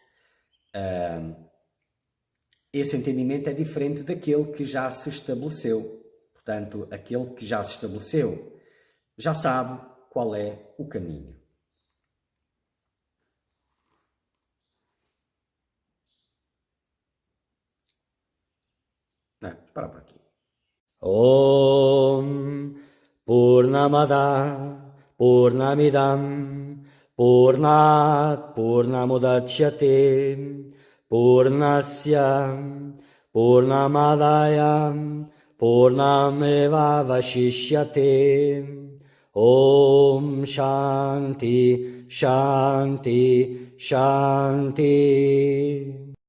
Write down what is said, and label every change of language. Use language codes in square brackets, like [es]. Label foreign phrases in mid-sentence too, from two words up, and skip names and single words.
[pt] Esse entendimento é diferente daquele que já se estabeleceu. Portanto, aquele que já se estabeleceu já sabe qual é o caminho. Vamos parar por aqui. [sa] ॐ पूर्णमदः पूर्णमिदं पूर्णात् पूर्णमुदच्यते पूर्णस्य पूर्णमादाय पूर्णमेव वशिष्यते ॐ शान्तिः शान्तिः शान्तिः